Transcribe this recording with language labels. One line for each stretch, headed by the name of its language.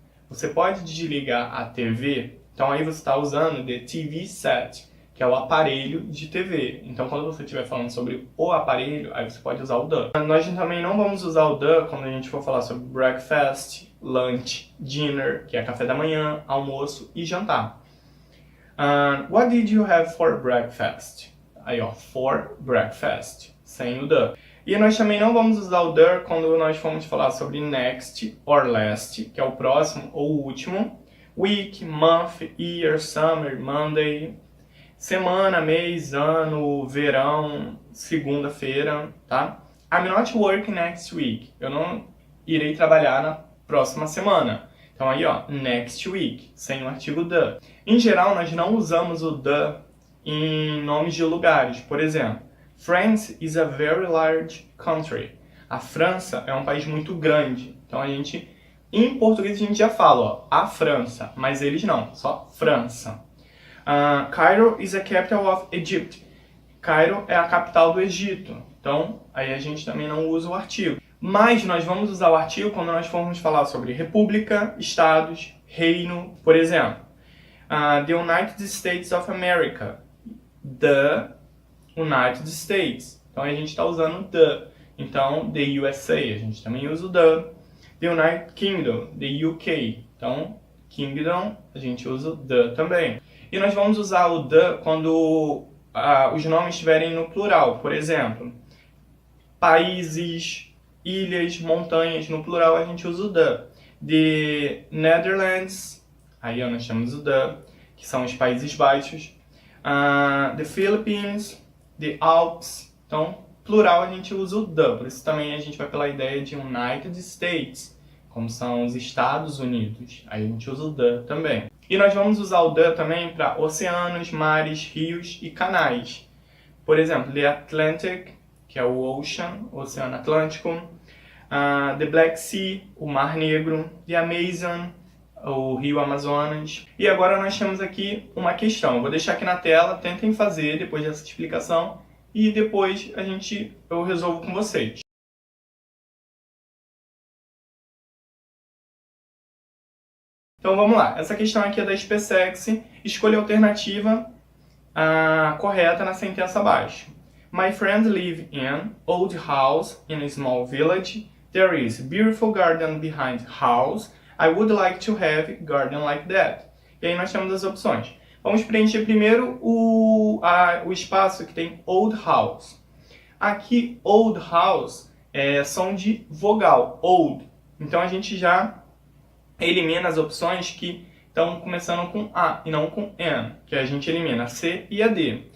Portuguese: Você pode desligar a TV. Então aí você está usando
English: the TV set,
Portuguese: que é o aparelho de TV. Então quando você estiver falando sobre o aparelho, aí você pode usar o the. Nós também não vamos usar o the quando a gente for falar sobre breakfast, lunch, dinner, que é café da manhã, almoço e jantar.
English: What did you have for breakfast?
Portuguese: Aí ó,
English: for breakfast,
Portuguese: sem o the. E nós também não vamos usar o the quando nós formos falar sobre
English: next or last,
Portuguese: que é o próximo ou o último.
English: Week, month, year, summer, Monday.
Portuguese: Semana, mês, ano, verão, segunda-feira, tá?
English: I'm not working next week.
Portuguese: Eu não irei trabalhar na próxima semana. Então aí, ó,
English: next week,
Portuguese: sem o artigo the. Em geral, nós não usamos o the em nomes de lugares. Por exemplo,
English: France is a very large country.
Portuguese: A França é um país muito grande. Então a gente, em português a gente já fala, ó, a França, mas eles não, só França.
English: Cairo is a capital of Egypt.
Portuguese: Cairo é a capital do Egito. Então, aí a gente também não usa o artigo. Mas nós vamos usar o artigo quando nós formos falar sobre república, estados, reino. Por exemplo,
English: the United States of America. The United States.
Portuguese: Então a gente está usando the. Então,
English: the USA,
Portuguese: a gente também usa o the.
English: The United Kingdom, the UK.
Portuguese: Então, Kingdom, a gente usa o the também. E nós vamos usar o the quando os nomes estiverem no plural. Por exemplo, países, ilhas, montanhas, no plural a gente usa o the. The Netherlands, aí ó, nós temos o the, que são os Países Baixos.
English: The Philippines, the Alps.
Portuguese: Então, plural a gente usa o the. Por isso também a gente vai pela ideia de United States, como são os Estados Unidos. Aí a gente usa o the também. E nós vamos usar o the também para oceanos, mares, rios e canais. Por exemplo, the Atlantic, que é o Ocean, o Oceano Atlântico. The Black Sea, o Mar Negro. The Amazon, o Rio Amazonas. E agora nós temos aqui uma questão. Eu vou deixar aqui na tela, tentem fazer depois dessa explicação e depois eu resolvo com vocês. Então vamos lá. Essa questão aqui é da SpaceX. Escolha a alternativa correta na sentença abaixo.
English: My friends live in old house in a small village. There is beautiful garden behind house. I would like to have garden like that.
Portuguese: E aí nós temos as opções. Vamos preencher primeiro o espaço que tem old house. Aqui, old house é som de vogal, old. Então a gente já elimina as opções que estão começando com A e não com N, que a gente elimina a C e a D.